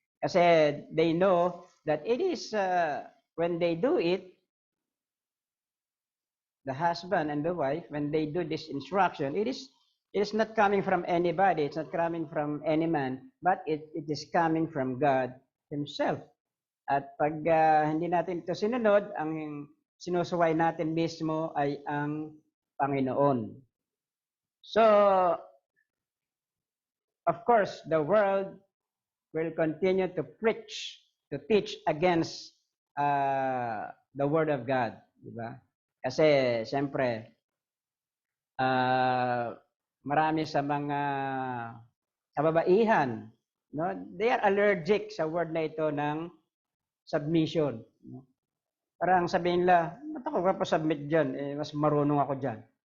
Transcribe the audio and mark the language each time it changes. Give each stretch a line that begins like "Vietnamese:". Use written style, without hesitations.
English: Kasi they know that it is, when they do it, the husband and the wife, when they do this instruction, it is not coming from anybody, it's not coming from any man, but it is coming from God Himself.
Filipino: At pag hindi natin ito sinunod, ang sinusuway natin mismo ay ang Panginoon.
English: So, of course, the world will continue to teach against the Word of God.
Filipino: Diba? Kasi, siyempre, marami sa mga kababaihan, no?
English: They are allergic
Filipino: sa word na ito ng
English: submission. No?
Filipino: Parang sabihin nila, ba't ako submit dyan? Mas marunong ako dyan.